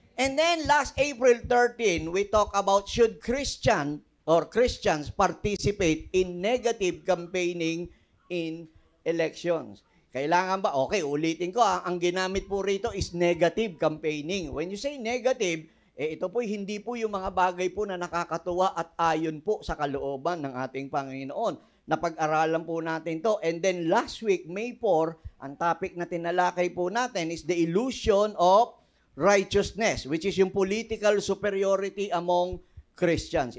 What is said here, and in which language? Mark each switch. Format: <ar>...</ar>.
<en>And then last April 13, we talk about should Christians participate in negative campaigning in elections.</en> <tl>Kailangan ba? Okay, ulitin ko. Ang ginamit po rito is negative campaigning.</tl> <en>When you say negative,</en> <tl>ito po hindi po yung mga bagay po na nakakatuwa at ayon po sa kalooban ng ating Panginoon. Napag-aralan po natin to.</tl> <en>And then last week, May 4,</en> <tl>ang topic na tinalakay po natin</tl> <en>is the illusion of righteousness, which is yung political superiority among Christians.</en>